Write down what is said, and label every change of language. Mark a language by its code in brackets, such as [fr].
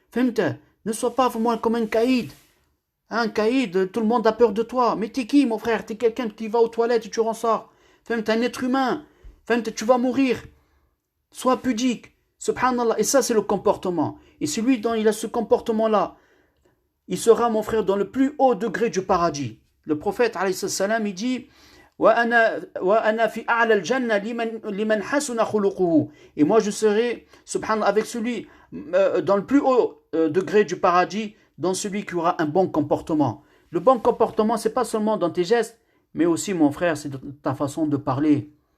[fr] Ne sois pas comme un caïd. Un caïd, tout le monde a peur de toi. Mais t'es qui, mon frère? T'es quelqu'un qui va aux toilettes et tu ressors. T'es un être humain. Tu vas mourir. Sois pudique. Subhanallah. Et ça, c'est le comportement. Et celui dont il a ce comportement-là, il sera, mon frère, dans le plus haut degré du paradis. Le prophète, alayhi salam, il dit [ar] وَأَنَا فِي أَعْلَى الْجَنَّةِ لِمَنْ حَسُنَ خُلُقُهُ. [fr] Et moi, je serai, subhanallah, avec celui dans le plus haut degré du paradis, dans celui qui aura un bon comportement. Le bon comportement, c'est pas seulement dans tes gestes, mais aussi, mon frère, c'est ta façon de parler.